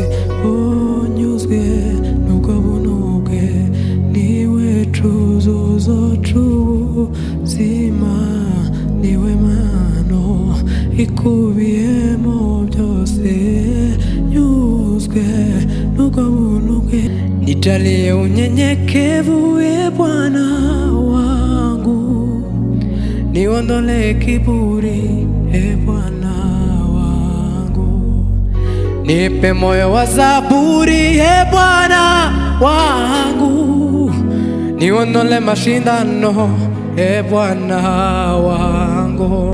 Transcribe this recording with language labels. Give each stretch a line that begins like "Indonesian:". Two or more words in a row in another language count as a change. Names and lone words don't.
Kinyarwanda: Unyuzwe n'ubwo buntu bwe, niwe cyuzuzo cy'ubuzima, niwe mano ikubiyemo byose. Nyuzwe n'ubwo buntu bwe,
Swahili: nijalie unyenyekevu, e Bwana wangu, niondole kiburi, e Bwana wangu, nipe moyo wa zaburi, e Bwana wangu, niondole mashindano, e Bwana wangu.